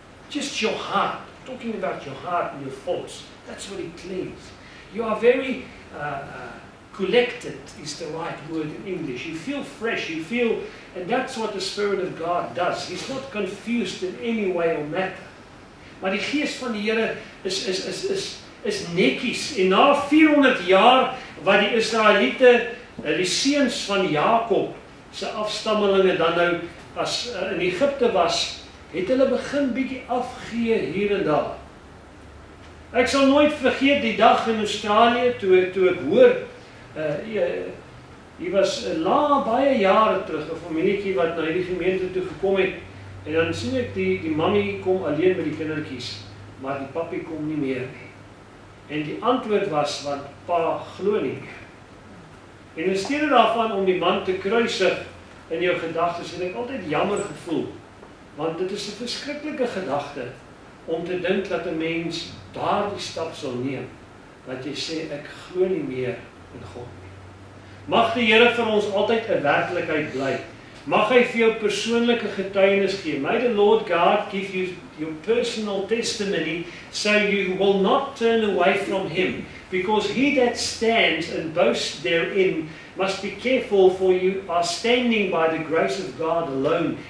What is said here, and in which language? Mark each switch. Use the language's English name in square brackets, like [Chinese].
[English] Just your heart, talking about your heart and your thoughts, that's what he cleans. You are very collected is the right word in English. You feel fresh, you feel, and that's what the Spirit of God does. He's not confused in any way or matter. [Afrikaans] Maar die gees van die Here is netjies. En na 400 jaar wat die Israeliete, die seuns van Jakob se afstammelinge dan nou as in Egipte was, het hulle begin bietjie afgee hier en daar. Ek sal nooit vergeet die dag in Australië toe ek hoor, hier was baie jare terug 'n familietjie wat na die gemeente toe gekom het, en dan sien ek die mami kom alleen met die kindertjies, maar die papi kom nie meer nie. En die antwoord was, want pa glo nie meer. En in steede daarvan om die man te kruisig in jou gedagtes, het ek altyd jammer gevoel, want dit is 'n verskriklike gedagte om te dink dat 'n mens daardie stap sal neem, dat jy sê ek glo nie meer in God nie. Mag die Here vir ons altyd 'n werklikheid bly. Mag hy vir jou persoonlike getuienis gee. [English] May the Lord God give you your personal testimony so you will not turn away from him, because he that stands and boasts therein must be careful, for you are standing by the grace of God alone.